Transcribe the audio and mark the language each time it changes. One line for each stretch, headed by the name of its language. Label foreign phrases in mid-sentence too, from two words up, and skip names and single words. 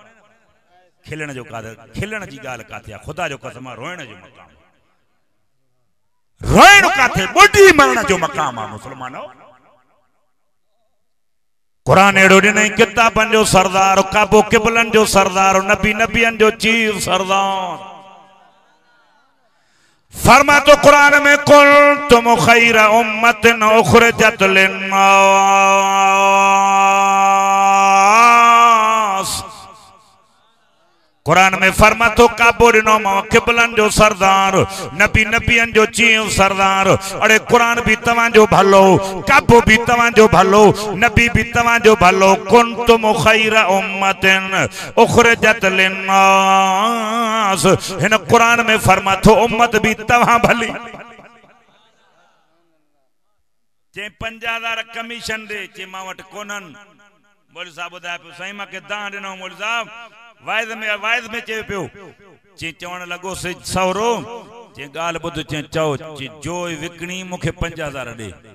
Sindhi: खिलण जो काथे, खिलण जी ॻाल्हि काथे आहे, ख़ुदा जो कसम आहे, रोइण जो मक़ाम, रोइण काथे, ॿुधी मरण जो मक़ाम आहे मुस्लमानो। कुरान एड़ो ॾिनई किताबनि जो सरदार, काबो किबलन जो सरदार, नबी नबियन जो चीफ सरदार। फरमा तो कुरान में
Arabic: كنتم خير أمة أخرجت للناس.
Sindhi: कुरान में फरमा तो काबो ॾिनो मां किबलन जो सरदार, नबी नबियन जो चीफ सरदार। अरे कुरान भी तव्हांजो भलो, काबो भी तव्हांजो भलो, नबी भी तव्हांजो भलो।
Arabic: كنتم خير أمة أخرجت للناس.
Sindhi: हिन कुरान में फरमा तो उम्मत भी तव्हां भली। जे 50,000 कमीशन दे चे मां वटि कोनन। मौलवी साहब ॿुधाए पियो साईं मां के दान ॾिनो। मौलवी साहब वाइद में चए पियो चे चवण लॻो से सवरो चे ॻाल्हि ॿुध चे चओ चे जो विकणी मूंखे 50,000 ॾे।